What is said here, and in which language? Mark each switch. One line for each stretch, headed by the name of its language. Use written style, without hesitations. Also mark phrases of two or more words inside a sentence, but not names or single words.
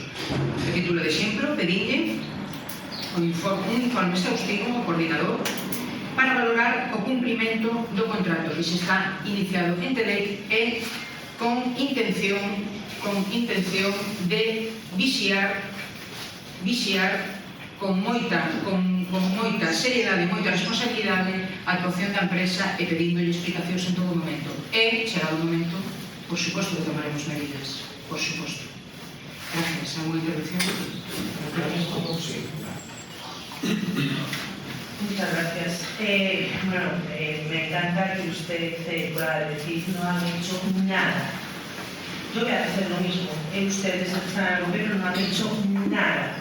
Galician: A título de exemplo, pedille un informe exhaustivo ao coordinador para valorar o cumprimento do contrato que se está iniciado ente lei e con intención de vixiar con moita seriedade e moita responsabilidade a actuación da empresa e pedíndolle explicacións en todo momento. E, chegado o momento, por suposto que tomaremos medidas, por suposto.
Spanish: Gracias. ¿Alguna intervención? Muchas gracias. Me encanta que usted pueda decir no han hecho nada. Yo voy a hacer lo mismo. Ustedes están al gobierno, no han hecho nada.